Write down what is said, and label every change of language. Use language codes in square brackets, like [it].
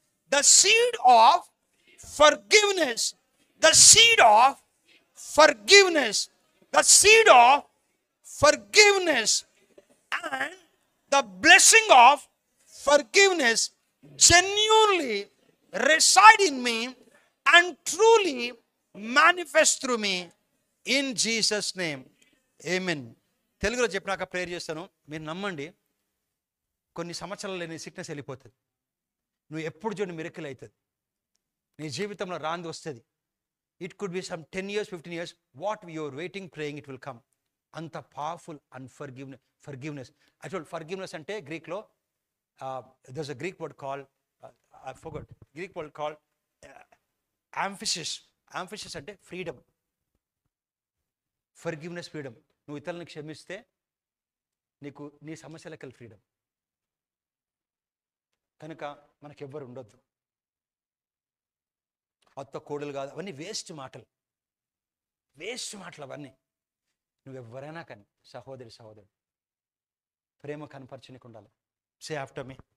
[en] The seed of forgiveness, the seed of forgiveness, the seed of forgiveness and the blessing of forgiveness genuinely reside in me and truly manifest through me in Jesus name. [te] Amen. తెలుగులో చెప్పినాక prayer చేస్తాను. మీరు నమ్మండి, కొన్ని సంవత్సరాలు లేని sickness వెళ్ళిపోతుంది. నువ్వు ఎప్పుడు చూడండి మిరకిల్ అవుతుంది. నీ జీవితంలో రాంది వస్తుంది. [en] It could be some 10 years 15 years. What your waiting praying it will come. అంత powerful forgiveness. Actual forgiveness [te] అంటే గ్రీక్లో [en] there's a Greek word called I forgot. Greek word called amphysis. [te] Amphysis అంటే ఫ్రీడమ్. Forgiveness freedom. నువ్వు ఇతరులను క్షమిస్తే నీకు నీ సమస్యలకి freedom. కనుక మనకెవ్వరు ఉండొద్దు. అత్త కోడలు కాదు, అవన్నీ వేస్ట్ మాటలు. అవన్నీ నువ్వెవ్వరైనా కానీ సహోదరుడు ప్రేమ కనపరచనీకి ఉండాలి. [en] Say after me.